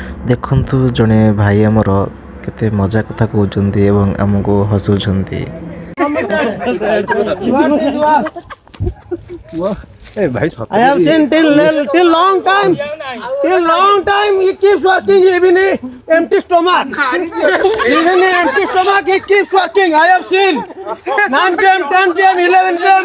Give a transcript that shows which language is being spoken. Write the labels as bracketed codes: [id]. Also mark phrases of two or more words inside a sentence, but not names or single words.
[or] ଦେଖନ୍ତୁ ଜଣେ ଭାଇ ଆମର କେତେ ମଜା କଥା କହୁଛନ୍ତି ଏବଂ ଆମକୁ ହସୁଛନ୍ତି। [en] I have seen till long time he keeps working even in empty stomach. Even in empty stomach he keeps working. I have seen 9 p.m., 10 p.m., 11 p.m.